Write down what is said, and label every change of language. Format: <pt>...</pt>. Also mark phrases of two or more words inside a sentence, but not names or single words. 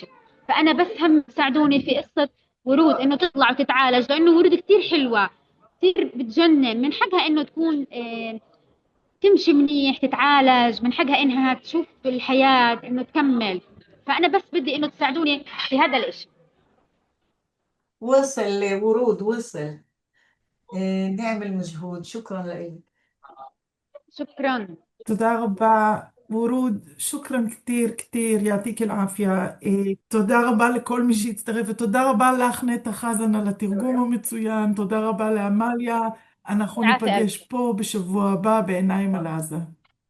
<ar>فأنا بس هم ساعدوني في قصة ورود إنه تطلع وتتعالج، لأنه ورود كتير حلوة، كتير بتجنن، من حقها إنه تكون تمشي منيح، تتعالج، من حقها إنها تشوف الحياة، إنه تكمل. فأنا بس بدي إنه تساعدوني في هذا الإشي. وصل ورود، وصل. نعمل مجهود. شكرا لك. شكرا.</ar> <he>תודה רבה, ورود,</he> <ar>شكراً كتير، كتير، يعطيك العافية.</ar> <he>תודה רבה לכל מי שהצטרף, ותודה רבה לך, נטע חזן, על התרגום המצוין. תודה רבה לעמליה. אנחנו</he> <ar>العافية.</ar> <he>ניפגש פה בשבוע הבא בעיניים על עזה.</he>